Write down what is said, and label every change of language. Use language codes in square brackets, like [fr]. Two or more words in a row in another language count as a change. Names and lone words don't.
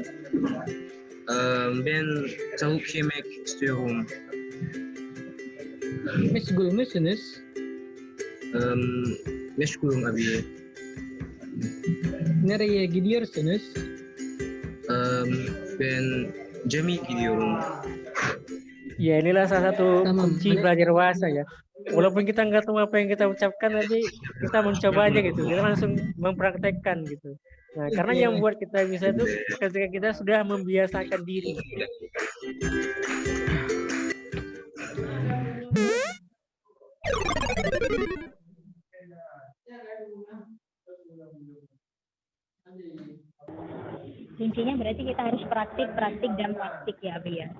[tr] Ben tavuk yemek istiyorum. Meşgul musunuz? Meşgulüm abi. Nereye gidiyorsunuz? Ben cami gidiyorum. [id] Ya, inilah salah satu [tr] Tamam. [id] kunci belajar bahasa ya. Walaupun kita nggak tahu apa yang kita ucapkan, tapi kita mencoba aja gitu. Kita langsung mempraktekkan gitu. Nah, karena yang buat kita bisa itu ketika kita sudah membiasakan diri. Kuncinya berarti kita harus praktik dan praktik ya, Abi ya.